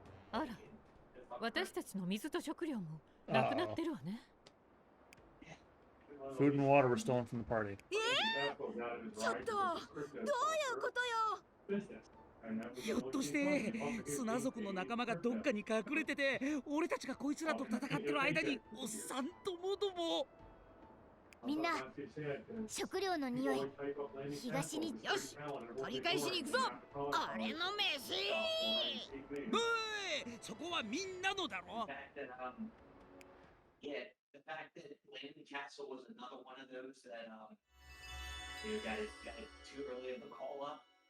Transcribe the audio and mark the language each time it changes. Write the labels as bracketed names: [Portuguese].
[Japanese] あら、私たちの水と食料もなくなってるわね。 [English] Food and water were stolen from the party. [Japanese] ちょっと、どういうことよ。ひょっとして砂族の仲間がどっかに隠れてて、俺たちがこいつらと戦ってる間におっさんともども。みんな、食料の匂い、東に。よし、取り返しに行くぞ。俺の飯。ブー、そこはみんなのだろ。 [English] Yeah, the fact that Landing Castle was another one of those that got it too early in the call up.